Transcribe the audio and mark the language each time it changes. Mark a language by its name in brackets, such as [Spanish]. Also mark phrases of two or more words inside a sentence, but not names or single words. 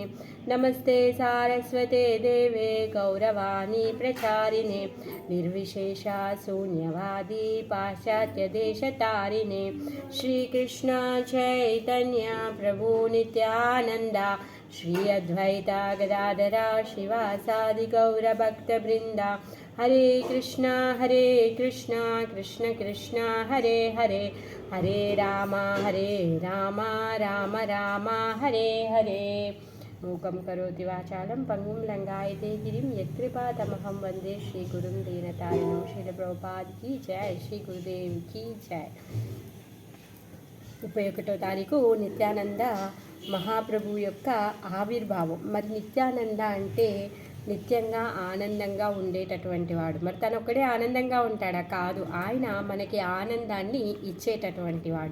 [Sanskrit] नमस्ते सारस्वते देवे गौरवाणी प्रचारिणे निर्विशेषा शून्यवादी पाश्चात्यदेशतारिणे। श्रीकृष्ण चैतन्य प्रभु नित्यानन्दा श्री अद्वैता गदाधरा श्रीवासादि गौरभक्तवृन्दा। हरे कृष्णा कृष्ण कृष्ण हरे हरे हरे राम राम राम हरे हरे। मूकं करोति वाचालं पंगुं लंघयते गिरिं यत्कृपातमहं वन्दे श्रीगुरुं दीनतारिणं। [Hindi] श्रील प्रभुपाद की जय, श्री गुरुदेव की जय। [Telugu] 31వ తారీఖు నిత్యానంద మహాప్రభు యొక్క ఆవిర్భావం. మరి నిత్యానంద అంటే నిత్యంగా ఆనందంగా ఉండేటటువంటి వాడు. మరి తను ఒక్కడే ఆనందంగా ఉంటాడా? కాదు, ఆయన మనకి ఆనందాన్ని ఇచ్చేటటువంటి వాడు.